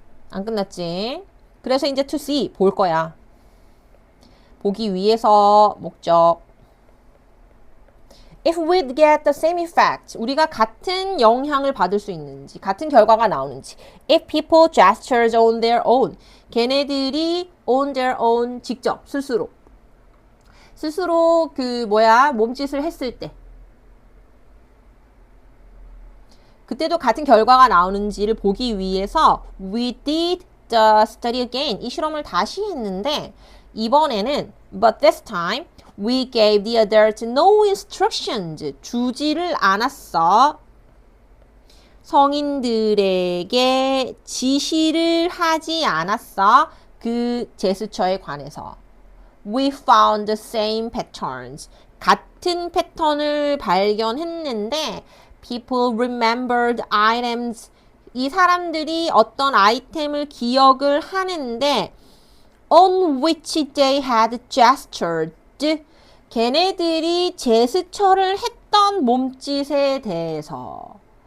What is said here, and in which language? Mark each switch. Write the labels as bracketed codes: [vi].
[ko] 안 끝났지? 그래서 이제 to see, 볼 거야. 보기 위해서 목적. [en] If we'd get the same effect, [ko] 우리가 같은 영향을 받을 수 있는지, 같은 결과가 나오는지. [en] If people gestures on their own, 걔네들이 on their own, [ko] 직접, 스스로. 스스로 몸짓을 했을 때. 그때도 같은 결과가 나오는지를 보기 위해서 [en] we did the study again. [ko] 이 실험을 다시 했는데 이번에는 [en] but this time we gave the adults no instructions. [ko] 주지를 않았어. 성인들에게 지시를 하지 않았어. 그 제스처에 관해서. [en] We found the same patterns. [ko] 같은 패턴을 발견했는데 [en] people remembered items. [ko] 이 사람들이 어떤 아이템을 기억을 하는데 [en] on which they had gestured. [ko] 걔네들이 제스처를 했던 몸짓에 대해서.